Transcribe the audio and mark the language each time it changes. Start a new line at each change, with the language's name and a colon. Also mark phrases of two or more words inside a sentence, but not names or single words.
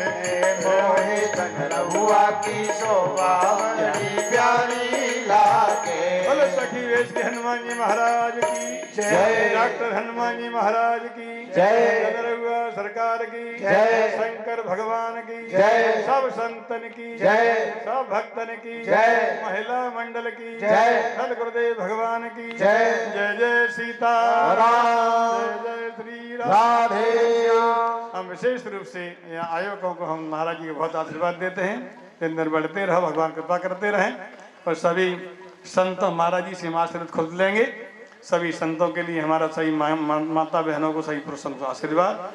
Bundeli: मोहे दंदरुआ की शोभा बड़ी प्यारी लागे।
Hindi: बोलो सखी वेश के हनुमान जी महाराज की जय। डॉक्टर हनुमान जी महाराज की जय। दंदरुआ सरकार की जय। शंकर भगवान की जय। सब संतन की जय। सब भक्तन की जय। महिला मंडल की जय। सदगुरुदेव भगवान की जय। जय जय सीता राम। जय जय श्री राम। राधे। हम विशेष रूप से यहाँ आयोजकों को हम महाराज जी को बहुत आशीर्वाद देते हैं। दिन दिन बढ़ते रहो, भगवान कृपा करते रहें। और सभी संतों महाराज जी से हम आशीर्वाद खुद लेंगे। सभी संतों के लिए हमारा सभी माता बहनों को, सभी पुरुषों को आशीर्वाद।